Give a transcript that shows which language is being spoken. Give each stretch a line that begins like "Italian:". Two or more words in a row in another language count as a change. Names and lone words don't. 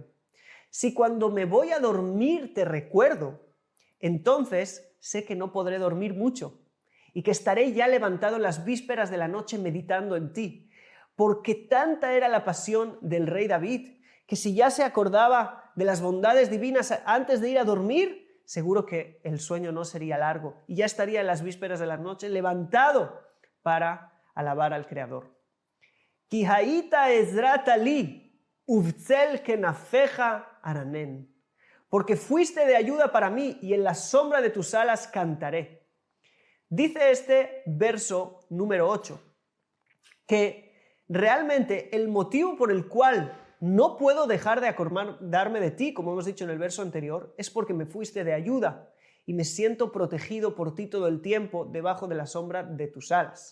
Spanish: Si cuando me voy a dormir te recuerdo, entonces sé que no podré dormir mucho y que estaré ya levantado en las vísperas de la noche meditando en ti, porque tanta era la pasión del rey David que si ya se acordaba de las bondades divinas antes de ir a dormir, seguro que el sueño no sería largo y ya estaría en las vísperas de la noche levantado para alabar al Creador.
Hebrew: כי היית עזרתה לי ובצל כנפיך ארנן.
Spanish: Porque fuiste de ayuda para mí y en la sombra de tus alas cantaré. Dice este verso número 8 que realmente el motivo por el cual no puedo dejar de acordarme de ti, como hemos dicho en el verso anterior, es porque me fuiste de ayuda y me siento protegido por ti todo el tiempo debajo de la sombra de tus alas.